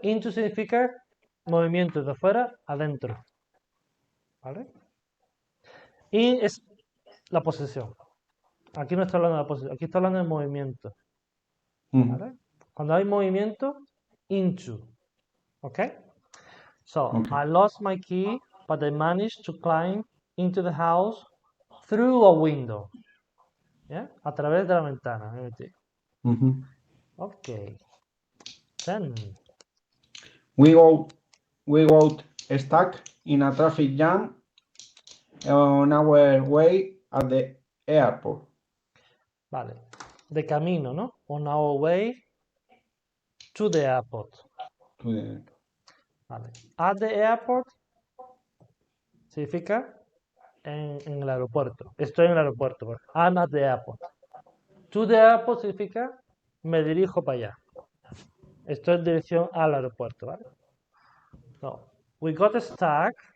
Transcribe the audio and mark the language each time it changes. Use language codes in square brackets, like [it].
[es] Into significa movimiento de fuera adentro, ¿vale? Y es la posesión. Aquí no estoy hablando de la posesión, aquí estoy hablando de movimiento, Mhm. ¿vale? Cuando hay movimiento, into, ¿ok? [en] So, Okay. I lost my key, but I managed to climb into the house through a window. [es] ¿Ya? A través de la ventana. Mhm. Ok. 10. [en] We got stuck in a traffic jam on our way at the airport. [es] Vale. De camino, ¿no? [en] On our way to the airport. To the- [es] Vale. [en] At the airport [es] significa en el aeropuerto. Estoy en el aeropuerto. ¿Vale? [en] I'm at the airport. To the airport [es] significa me dirijo para allá. Estoy en dirección al aeropuerto, ¿vale? [en] So, we got stuck.